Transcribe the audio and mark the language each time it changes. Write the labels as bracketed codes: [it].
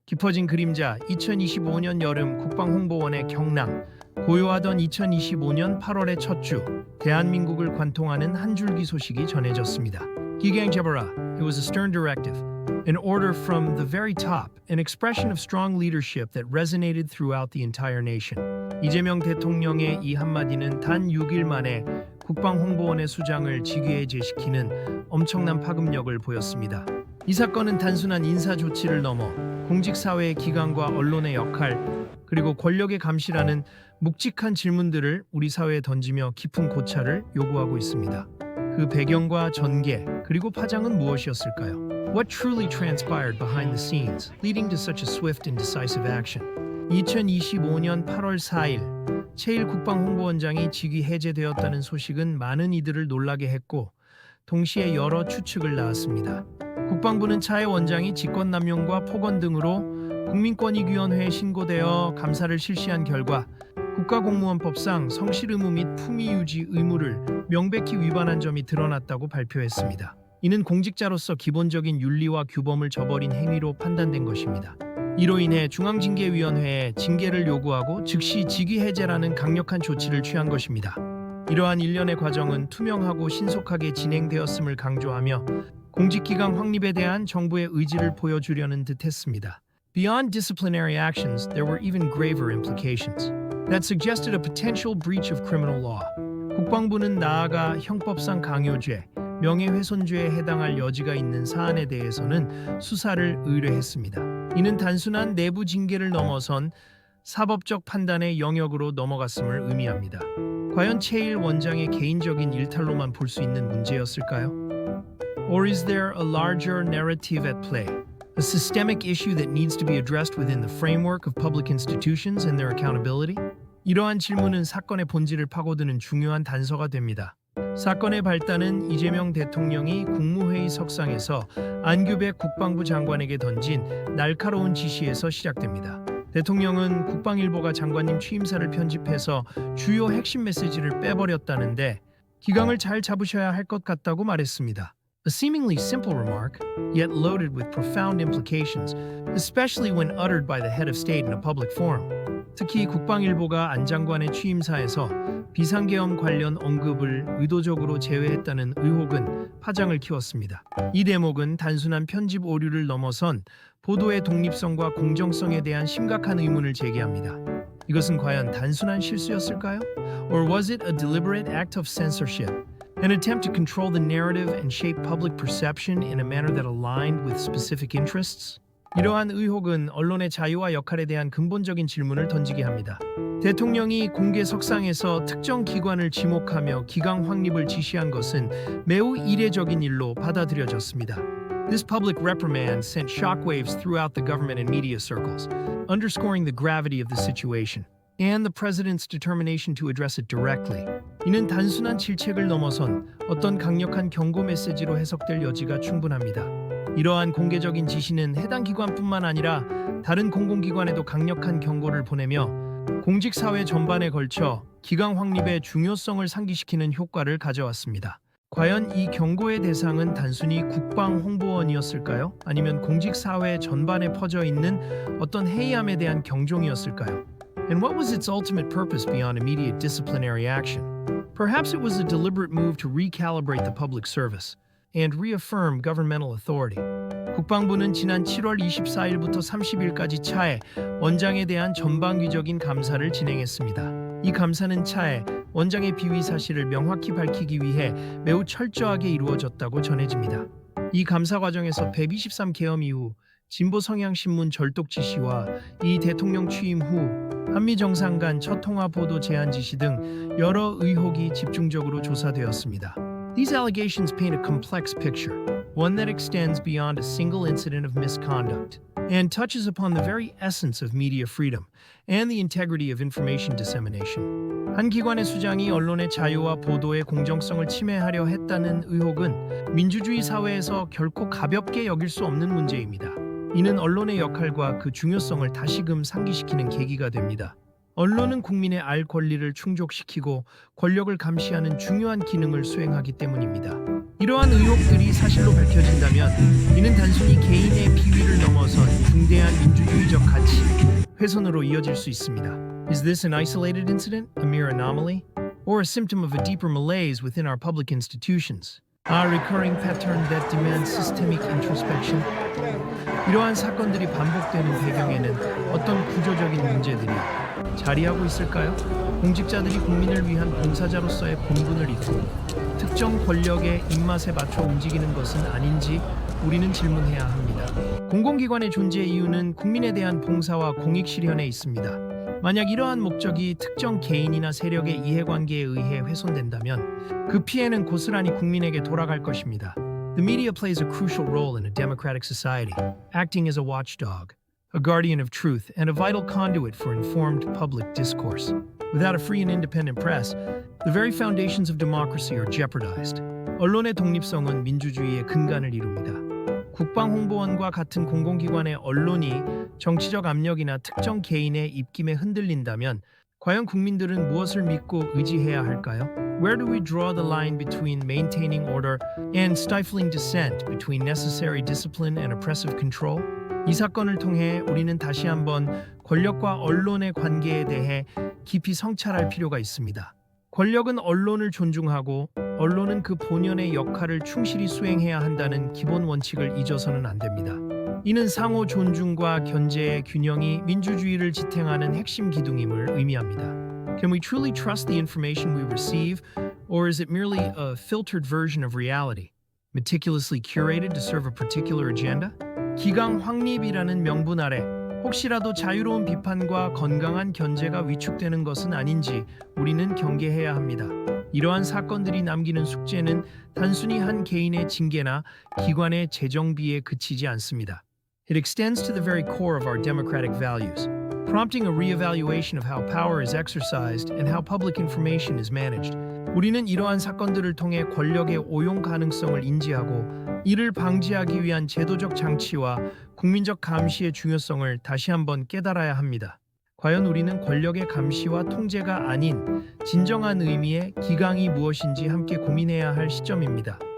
[ko] 깊어진 그림자 2025년 여름 국방홍보원의 경랑 고요하던 2025년 8월의 첫 주 대한민국을 관통하는 한 줄기 소식이 전해졌습니다. 기강 잡아라. [en] It was a stern directive. An order from the very top, an expression of strong leadership that resonated throughout the entire nation. [ko] 이재명 대통령의 이 한마디는 단 6일 만에 국방홍보원의 수장을 직위에 제시키는 엄청난 파급력을 보였습니다. 이 사건은 단순한 인사 조치를 넘어 공직사회의 기관과 언론의 역할, 그리고 권력의 감시라는 묵직한 질문들을 우리 사회에 던지며 깊은 고찰을 요구하고 있습니다. 그 배경과 전개, 그리고 파장은 무엇이었을까요? [en] What truly transpired behind the scenes, leading to such a swift and decisive action? [ko] 2025년 8월 4일, 최일 국방홍보원장이 직위 해제되었다는 소식은 많은 이들을 놀라게 했고, 동시에 여러 추측을 낳았습니다. 국방부는 차해 원장이 직권남용과 폭언 등으로 국민권익위원회에 신고되어 감사를 실시한 결과 국가공무원법상 성실 의무 및 품위 유지 의무를 명백히 위반한 점이 드러났다고 발표했습니다. 이는 공직자로서 기본적인 윤리와 규범을 저버린 행위로 판단된 것입니다. 이로 인해 중앙징계위원회에 징계를 요구하고 즉시 직위 해제라는 강력한 조치를 취한 것입니다. 이러한 일련의 과정은 투명하고 신속하게 진행되었음을 강조하며 공직기강 확립에 대한 정부의 의지를 보여주려는 듯했습니다. [en] Beyond disciplinary actions, there were even graver implications that suggested a potential breach of criminal law. [ko] 국방부는 나아가 형법상 강요죄, 명예훼손죄에 해당할 여지가 있는 사안에 대해서는 수사를 의뢰했습니다. 이는 단순한 내부 징계를 넘어선 사법적 판단의 영역으로 넘어갔음을 의미합니다. 과연 최일 원장의 개인적인 일탈로만 볼 수 있는 문제였을까요? [en] Or is there a larger narrative at play? A systemic issue that needs to be addressed within the framework of public institutions and their accountability? [ko] 이러한 질문은 사건의 본질을 파고드는 중요한 단서가 됩니다. 사건의 발단은 이재명 대통령이 국무회의 석상에서 안규백 국방부 장관에게 던진 날카로운 지시에서 시작됩니다. 대통령은 국방일보가 장관님 취임사를 편집해서 주요 핵심 메시지를 빼버렸다는데 기강을 잘 잡으셔야 할 것 같다고 말했습니다. [en] A seemingly simple remark, yet loaded with profound implications, especially when uttered by the head of state in a public forum. [ko] 특히 국방일보가 안 장관의 취임사에서 비상계엄 관련 언급을 의도적으로 제외했다는 의혹은 파장을 키웠습니다. 이 대목은 단순한 편집 오류를 넘어선 보도의 독립성과 공정성에 대한 심각한 의문을 제기합니다. 이것은 과연 단순한 실수였을까요? [en] Or was it a deliberate act of censorship? An attempt to control the narrative and shape public perception in a manner that aligned with specific interests? [ko] 이러한 의혹은 언론의 자유와 역할에 대한 근본적인 질문을 던지게 합니다. 대통령이 공개 석상에서 특정 기관을 지목하며 기강 확립을 지시한 것은 매우 이례적인 일로 받아들여졌습니다. [en] This public reprimand sent shockwaves throughout the government and media circles, underscoring the gravity of the situation and the president's determination to address it directly. [ko] 이는 단순한 질책을 넘어선 어떤 강력한 경고 메시지로 해석될 여지가 충분합니다. 이러한 공개적인 지시는 해당 기관뿐만 아니라 다른 공공기관에도 강력한 경고를 보내며 공직사회 전반에 걸쳐 기강 확립의 중요성을 상기시키는 효과를 가져왔습니다. 과연 이 경고의 대상은 단순히 국방홍보원이었을까요? 아니면 공직사회 전반에 퍼져 있는 어떤 해이함에 대한 경종이었을까요? [en] And what was its ultimate purpose beyond immediate disciplinary action? Perhaps it was a deliberate move to recalibrate the public service and reaffirm governmental authority. [ko] 국방부는 지난 7월 24일부터 30일까지 차해 원장에 대한 전방위적인 감사를 진행했습니다. 이 감사는 차해 원장의 비위 사실을 명확히 밝히기 위해 매우 철저하게 이루어졌다고 전해집니다. 이 감사 과정에서 123 계엄 이후 진보 성향 신문 절독 지시와 이 대통령 취임 후 한미 정상 간 첫 통화 보도 제한 지시 등 여러 의혹이 집중적으로 조사되었습니다. [en] These allegations paint a complex picture, one that extends beyond a single incident of misconduct and touches upon the very essence of media freedom and the integrity of information dissemination. [ko] 한 기관의 수장이 언론의 자유와 보도의 공정성을 침해하려 했다는 의혹은 민주주의 사회에서 결코 가볍게 여길 수 없는 문제입니다. 이는 언론의 역할과 그 중요성을 다시금 상기시키는 계기가 됩니다. 언론은 국민의 알 권리를 충족시키고 권력을 감시하는 중요한 기능을 수행하기 때문입니다. 이러한 의혹들이 사실로 밝혀진다면 이는 단순히 개인의 비위를 넘어선 중대한 민주주의적 가치 훼손으로 이어질 수 있습니다. [en] Is this an isolated incident, a mere anomaly, or a symptom of a deeper malaise within our public institutions? A recurring pattern that demands systemic introspection? [ko] 이러한 사건들이 반복되는 배경에는 어떤 구조적인 문제들이 자리하고 있을까요? 공직자들이 국민을 위한 봉사자로서의 본분을 잊고 특정 권력의 입맛에 맞춰 움직이는 것은 아닌지 우리는 질문해야 합니다. 공공기관의 존재 이유는 국민에 대한 봉사와 공익 실현에 있습니다. 만약 이러한 목적이 특정 개인이나 세력의 이해관계에 의해 훼손된다면 그 피해는 고스란히 국민에게 돌아갈 것입니다. [en] The media plays a crucial role in a democratic society, acting as a watchdog, a guardian of truth, and a vital conduit for informed public discourse. Without a free and independent press, the very foundations of democracy are jeopardized. [ko] 언론의 독립성은 민주주의의 근간을 이룹니다. 국방홍보원과 같은 공공기관의 언론이 정치적 압력이나 특정 개인의 입김에 흔들린다면 과연 국민들은 무엇을 믿고 의지해야 할까요? [en] Where do we draw the line between maintaining order and stifling dissent, between necessary discipline and oppressive control? [ko] 이 사건을 통해 우리는 다시 한번 권력과 언론의 관계에 대해 깊이 성찰할 필요가 있습니다. 권력은 언론을 존중하고 언론은 그 본연의 역할을 충실히 수행해야 한다는 기본 원칙을 잊어서는 안 됩니다. 이는 상호 존중과 견제의 균형이 민주주의를 지탱하는 핵심 기둥임을 의미합니다. [en] Can we truly trust the information we receive, or is it merely a filtered version of reality, meticulously curated to serve a particular agenda? [ko] 기강 확립이라는 명분 아래 혹시라도 자유로운 비판과 건강한 견제가 위축되는 것은 아닌지 우리는 경계해야 합니다. 이러한 사건들이 남기는 숙제는 단순히 한 개인의 징계나 기관의 재정비에 그치지 않습니다. [en] It extends to the very core of our democratic values, prompting a re-evaluation of how power is exercised and how public information is managed. [ko] 우리는 이러한 사건들을 통해 권력의 오용 가능성을 인지하고 이를 방지하기 위한 제도적 장치와 국민적 감시의 중요성을 다시 한번 깨달아야 합니다. 과연 우리는 권력의 감시와 통제가 아닌 진정한 의미의 기강이 무엇인지 함께 고민해야 할 시점입니다.